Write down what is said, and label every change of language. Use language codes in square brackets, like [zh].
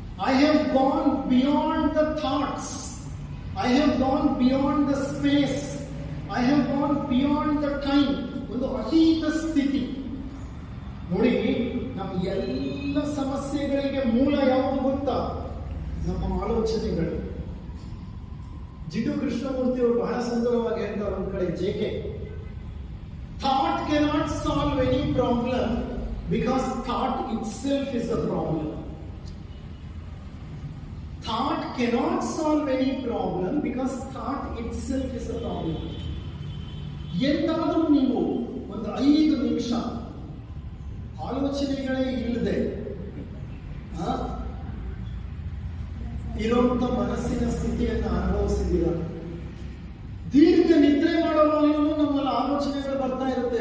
[en] I have gone beyond the thoughts. I have gone beyond the space. I have gone beyond the time. [kn] ಒಂದು ಅತೀತ ಸ್ಥಿತಿ. ನೋಡಿ, ನಮ್ಮ ಎಲ್ಲ ಸಮಸ್ಯೆಗಳಿಗೆ ಮೂಲ ಯಾವುದು ಗೊತ್ತಾ? ನಮ್ಮ ಆಲೋಚನೆಗಳು. ಜಿಡ್ಡು ಕೃಷ್ಣಮೂರ್ತಿ ಅವರು ಬಹಳ ಸುಂದರವಾಗಿ ಹೇಳ್ತಾರೆ ಒಂದು ಕಡೆ, JK, [en] thought cannot solve any problem because thought itself is the problem. Thought cannot solve any problem because thought itself is the problem. [kn] ಎಂದಾದರೂ ನೀವು ಒಂದು 5 ನಿಮಿಷ ಆಲೋಚನೆಗಳೇ ಇಲ್ಲದೆ ಇರುವಂತ ಮನಸ್ಸಿನ ಸ್ಥಿತಿಯನ್ನು ಅನುಭವಿಸಿದ್ದೀರ? ದೀರ್ಘ ನಿದ್ರೆ ಮಾಡುವಾಗಲೂ ನಮ್ಮಲ್ಲಿ ಆಲೋಚನೆಗಳು ಬರ್ತಾ ಇರುತ್ತೆ.